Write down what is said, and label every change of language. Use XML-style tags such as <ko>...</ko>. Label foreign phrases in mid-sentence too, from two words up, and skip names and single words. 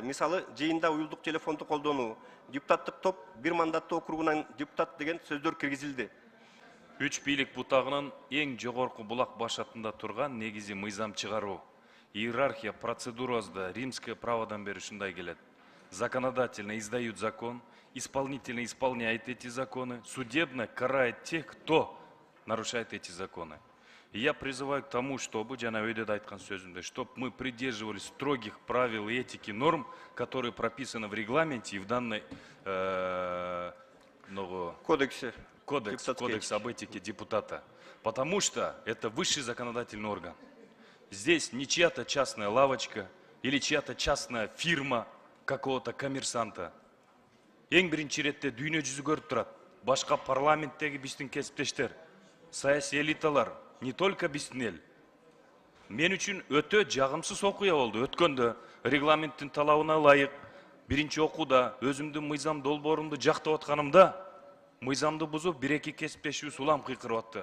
<ky>Мисалы, жыйында уюлдук телефонду колдонуу, депутаттык топ бир мандаттуу округунан депутат деген сөздөр киргизилди. Үч бийлик бутагынын эң жогорку булак башатында турган негизи мыйзам чыгаруу. Иерархия процедурасында</ky> <ru>римское праводан</ru> <ky>бери ушундай келет.</ky> <ru>Законодательно издают закон, исполнительно исполняет эти законы, судебно карает тех, кто нарушает эти законы. И я призываю к тому, чтобы,</ru> <ky>жана өйдөдө айткан сөзүмдө,</ky> <ru>чтобы мы придерживались строгих правил и этики норм, которые прописаны в регламенте и в данной Кодекс об этике депутата. Потому что это высший законодательный орган. Здесь не чья-то частная лавочка или чья-то частная фирма какого-то коммерсанта.</ru> <ky>Эң биринчи иретте дүйнө жүзү көрүп турат. Башка парламенттеги биздин кесиптештер, саясий элиталар,</ky> <ru>не только</ru> <ky>биздин эл. Мен үчүн өтө жагымсыз окуя болду. Өткөндө регламенттин талабына ылайык биринчи окууда өзүмдүн мыйзам долбоорумду жактап атканымда мыйзамды бузуп бир-эки кесиптешибиз улам кыйкырып атты.</ky>